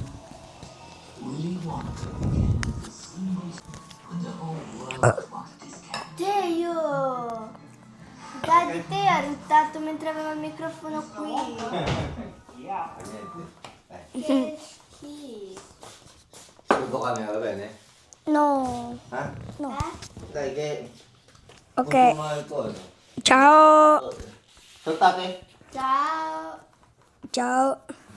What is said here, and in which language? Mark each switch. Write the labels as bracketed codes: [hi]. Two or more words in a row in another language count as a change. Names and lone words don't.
[it] Teo! Daddy Teo ha ruttato mentre aveva il microfono qui. Che schifo. [tl] Subo kami, [it] va bene? No. Ha? No. Dai, che... Ok. [tl] Mahal ko, ano? [it] Ciao. Saltate? Ciao. Ciao.